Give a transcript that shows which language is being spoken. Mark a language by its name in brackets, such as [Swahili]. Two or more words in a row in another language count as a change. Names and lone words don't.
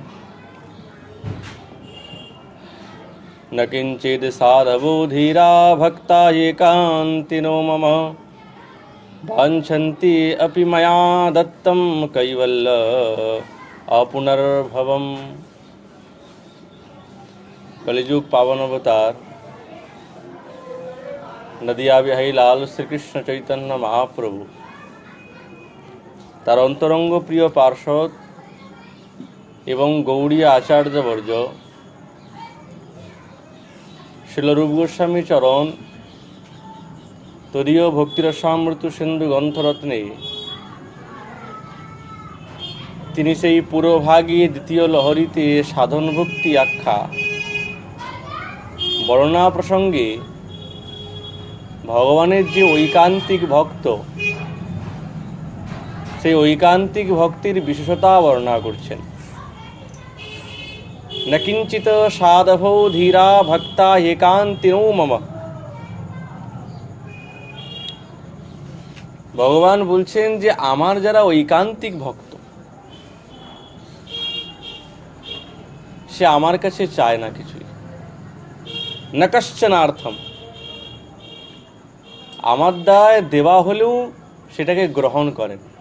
[Sanskrit] न किंचिद साधवो धीरा भक्ता एकांतिनो मम वाञ्छन्ति अपि मया दत्तं कैवल्य अपुनर्भवम्। [Bangla] কলিযুগ পাবন অবতার নদিয়া বিহাই লাল শ্রীকৃষ্ণ চৈতন্য মহাপ্রভু তার অন্তরঙ্গ প্রিয় পার্ষদ এবং গৌড়ীয় আচার্যবর্য শ্রীল রূপ গোস্বামী চরণ তদীয় ভক্তিরসামৃত সিন্ধু গ্রন্থরত্নে তিনি সেই পুরোভাগে দ্বিতীয় লহরীতে সাধন ভক্তি আখ্যা বর্ণনা প্রসঙ্গে ভগবানের যে ঐকান্তিক ভক্ত সেই ঐকান্তিক ভক্তির বিশেষতা বর্ণনা করছেন। [Sanskrit] न किंचित साधवो धीरा भक्ता एकांतिनो मम। [Bangla] ভগবান বলছেন যে আমার যারা ঐকান্তিক ভক্ত সে আমার কাছে চায় না কিছুই। [Sanskrit] न कश्चनार्थम [Bangla] আমার দায় দেওয়া হলেও সেটাকে গ্রহণ করেন।